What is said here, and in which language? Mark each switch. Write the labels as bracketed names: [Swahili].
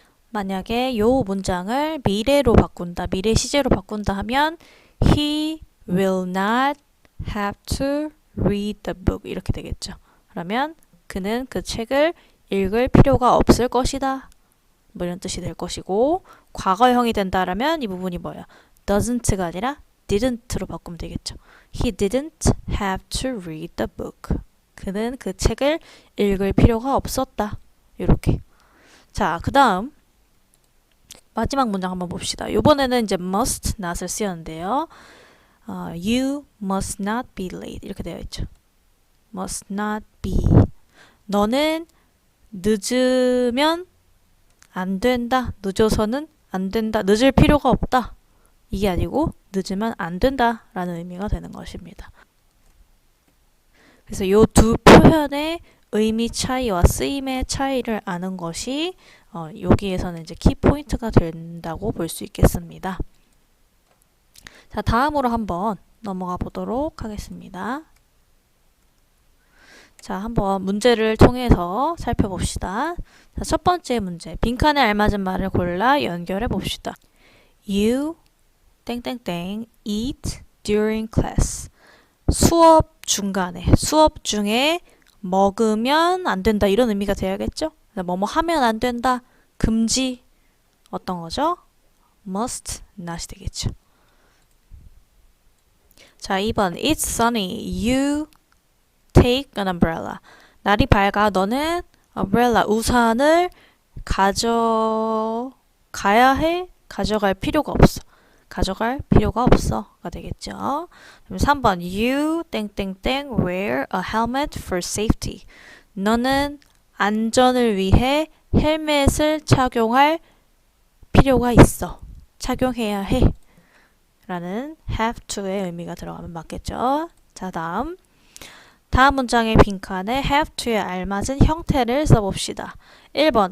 [Korean] 만약에 요 문장을 미래로 바꾼다, 미래 시제로 바꾼다 하면 [English] He will not have to read the book [Korean] 이렇게 되겠죠. 그러면 그는 그 책을 읽을 필요가 없을 것이다. 뭐 이런 뜻이 될 것이고 과거형이 된다라면 이 부분이 뭐야? doesn't가 아니라 didn't로 바꾸면 되겠죠. [English] He didn't have to read the book. [Korean] 그는 그 책을 읽을 필요가 없었다. 이렇게. 자, 그 다음 마지막 문장 한번 봅시다. 이번에는 이제 must not을 쓰였는데요. [English] You must not be late [Korean] 이렇게 되어 있죠. must not be. 너는 늦으면 안 된다. 늦어서는 안 된다. 늦을 필요가 없다. 이게 아니고 늦으면 안 된다 라는 의미가 되는 것입니다. 그래서 이 두 표현의 의미 차이와 쓰임의 차이를 아는 것이 여기에서는 이제 키포인트가 된다고 볼 수 있겠습니다. 자, 다음으로 한번 넘어가 보도록 하겠습니다. 자, 한번 문제를 통해서 살펴봅시다. 자, 첫 번째 문제. 빈칸에 알맞은 말을 골라 연결해 봅시다. [English] You 땡땡땡 eat during class. [Korean] 수업 중간에, 수업 중에 먹으면 안 된다. 이런 의미가 돼야겠죠? 뭐뭐 하면 안 된다. 금지. 어떤 거죠? must not이 되겠죠. 자, 2번. [English] It's sunny. You take an umbrella. [Korean] 날이 밝아. 너는 umbrella, 우산을 가져가야 해? 가져갈 필요가 없어. 가져갈 필요가 없어가 되겠죠. 그럼 3번. [English] You 땡땡땡 wear a helmet for safety. [Korean] 너는 안전을 위해 헬멧을 착용할 필요가 있어. 착용해야 해. 라는 have to의 의미가 들어가면 맞겠죠. 자, 다음 문장의 빈칸에 have to에 알맞은 형태를 써봅시다. 1번.